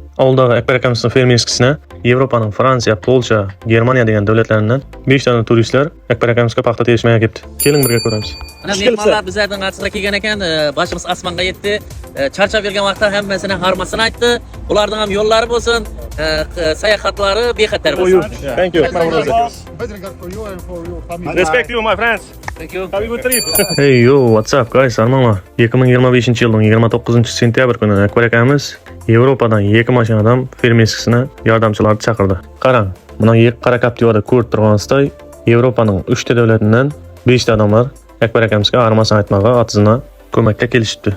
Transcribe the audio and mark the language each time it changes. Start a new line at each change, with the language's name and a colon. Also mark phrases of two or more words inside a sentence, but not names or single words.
Uzbek: Oldagi Akbar akamizning fermerskisini Yevropaning Fransiya, Polsha, Germaniya degan davlatlaridan 5 ta turistlar Akbar akamizga paxta terishmaya kelibdi. Keling birga ko'ramiz. Mana mehmonlar bizlardan qarshiga kelgan ekan, boshimiz osmonga yetdi. Charchab bergan vaqtda hammasini harmasini aytdi. Ularning ham yo'llari bo'lsin, sayohatlari bexatar bo'lsin.
English: Thank you. Best regard for you and for your family. Respect you, my friends. Thank you. Have a good trip. Hey yo, what's up guys?
Uzbek: Salomlar. 2025-yilning 29-sentyabr kuni Akbar akamiz Yevropadan 2 mashinadan fermerskisini yordamchilarni chaqirdi. Qarang, buni qara Captiva'da ko'rib turganingizdek, Yevropaning 3 ta davlatidan 5 ta odamlar Akbar akamizga armasini aytmoqqa otizini ko'makka kelishibdi.